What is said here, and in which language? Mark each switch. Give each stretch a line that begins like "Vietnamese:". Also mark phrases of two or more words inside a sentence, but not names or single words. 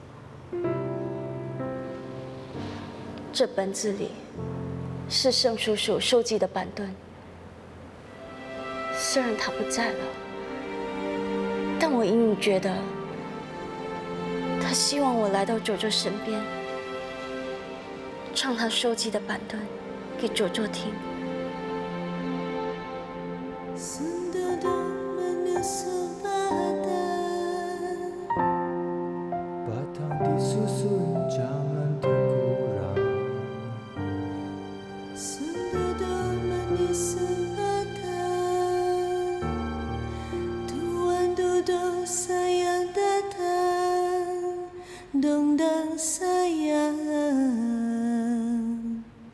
Chinese: 这本子里是盛叔叔收集的板凳，虽然他不在了，但我隐隐觉得，他希望我来到卓卓身边，唱他收集的板凳给卓卓听。
Malay: Batang disusun jangan terkurang. Sendu manis sebatang, tuan duduk sayang datang, dongdang sayang.